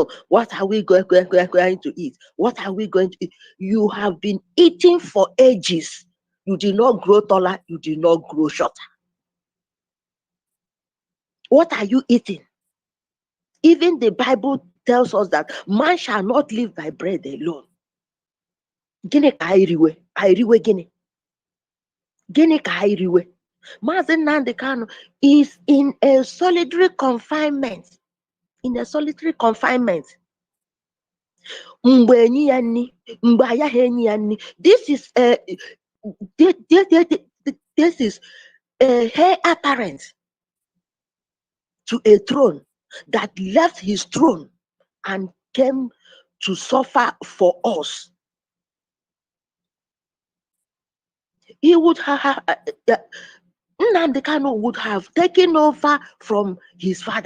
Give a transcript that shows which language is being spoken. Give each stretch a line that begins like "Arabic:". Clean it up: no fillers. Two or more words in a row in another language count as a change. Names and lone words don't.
English: What are we going to eat? What are we going to eat? You have been eating for ages. You did not grow taller. You did not grow shorter. What are you eating? Even the Bible tells us that man shall not live by bread alone.
Igbo: Gịnị ka anyị riwe? Anyị riwe gịnị? Gịnị ka anyị riwe?
English: Maazị Nnamdi Kanu is in a solitary confinement. In a solitary confinement.
Igbo: Mgbe enyi ya nni, mgbe ayaghị enyi ya nni.
English: This is a heir apparent to a throne that left his throne and came to suffer for us. He would have Nnamdi Kanu would have taken over from his father.